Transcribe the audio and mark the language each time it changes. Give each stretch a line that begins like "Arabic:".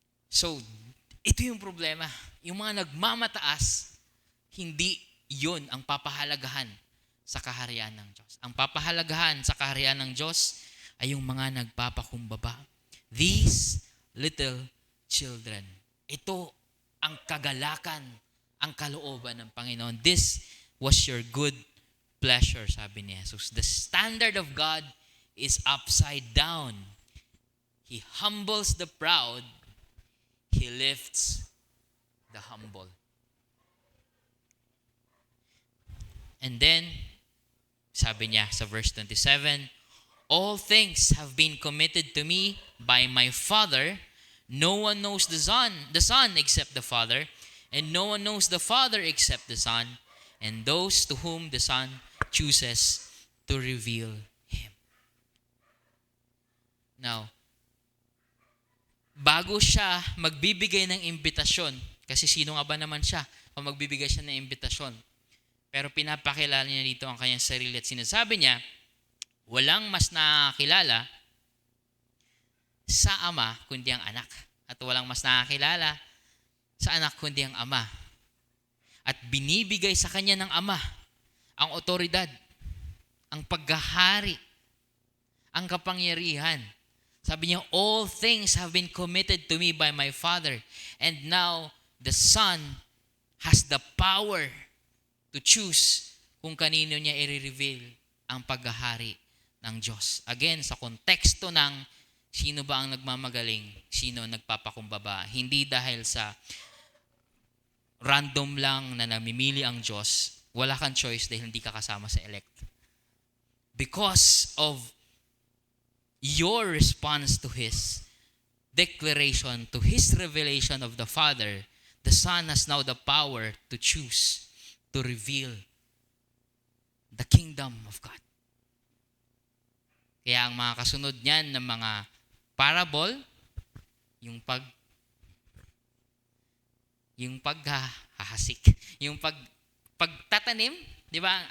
Filipino: So, ito yung problema. Yung mga nagmamataas, hindi yun ang papahalagahan sa kaharian ng Diyos. Ang papahalagahan sa kaharian ng Diyos ay yung mga nagpapakumbaba.
English: These little children.
Filipino: Ito ang kagalakan, ang kalooban ng Panginoon.
English: This was your good pleasure,
Filipino: sabi ni Jesus.
English: The standard of God is upside down. He humbles the proud. He lifts the humble. And then,
Filipino: sabi niya sa
English: verse 27, all things have been committed to me by my Father. No one knows the Son except the Father, and no one knows the Father except the Son, and those to whom the Son chooses to reveal Him.
Filipino: Now, bago siya magbibigay ng imbitasyon, kasi sino nga ba naman siya kung magbibigay siya ng imbitasyon? Pero pinapakilala niya dito ang kanyang sarili at sinasabi niya, walang mas nakakilala sa Ama kundi ang Anak. At walang mas nakakilala sa Anak kundi ang Ama. At binibigay sa kanya ng Ama ang otoridad, ang paghahari, ang kapangyarihan. Sabi niya,
English: all things have been committed to me by my Father. And now, the Son has the power to choose
Filipino: kung kanino niya i-reveal ang paghahari ng Diyos. Again, sa konteksto ng sino ba ang nagmamagaling, sino ang nagpapakumbaba. Hindi dahil sa random lang na namimili ang Diyos, wala kang choice dahil hindi ka kasama sa elect.
English: Because of your response to His declaration, to His revelation of the Father, the Son has now the power to choose, to reveal the kingdom of God.
Filipino: Kaya ang mga kasunod niyan ng mga parable, yung paghahasik, yung pagtatanim, di ba?